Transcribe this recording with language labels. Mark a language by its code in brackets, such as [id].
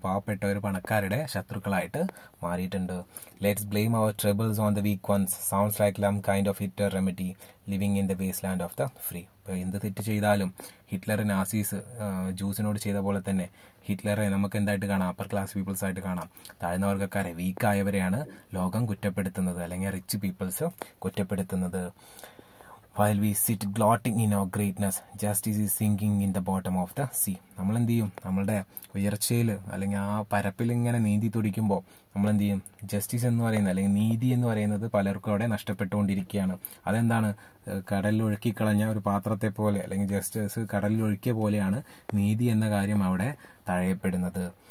[ml] പാവപ്പെട്ടവർ പണക്കാരുടെ ശത്രുക്കളായിട്ട് മാറിയിട്ടുണ്ട്. [en] Let's blame our troubles on the weak ones sounds like some kind of Hitler remedy living in the waste land of the free. [ml] ഇപ്പോൾ എന്ത് തെറ്റ് ചെയ്താലും Hitler Nazis ജൂസിനോട് ചെയ്ത പോലെ തന്നെ ഹിറ്റ്ലറെ നമുക്ക് എന്തായിട്ട് കാണാം? അപ്പർ ക്ലാസ് പീപ്പിൾസ് ആയിട്ട് കാണാം. താഴ്ന്ന വർഗ്ഗക്കാരെ, വീക്കായവരെയാണ് ലോകം കുറ്റപ്പെടുത്തുന്നത്, അല്ലെങ്കിൽ റിച്ച് പീപ്പിൾസ് കുറ്റപ്പെടുത്തുന്നത്. [en] While we sit gloating in our greatness, justice is sinking in the bottom of the sea. [ml] നമ്മൾ എന്ത് ചെയ്യും? നമ്മളുടെ ഉയർച്ചയിൽ അല്ലെങ്കിൽ ആ പരപ്പിൽ ഇങ്ങനെ നീന്തി തുടിക്കുമ്പോൾ നമ്മൾ എന്ത് ചെയ്യും? ജസ്റ്റിസ് എന്ന് പറയുന്നത്, അല്ലെങ്കിൽ നീതി എന്ന് പറയുന്നത് പലർക്കും അവിടെ നഷ്ടപ്പെട്ടുകൊണ്ടിരിക്കുകയാണ്. അതെന്താണ്? കടലിൽ ഒഴുക്കിക്കളഞ്ഞ ഒരു പാത്രത്തെ പോലെ, അല്ലെങ്കിൽ ജസ്റ്റിസ് കടലിൽ ഒഴുക്കിയ പോലെയാണ് നീതി എന്ന കാര്യം അവിടെ തഴയപ്പെടുന്നത്.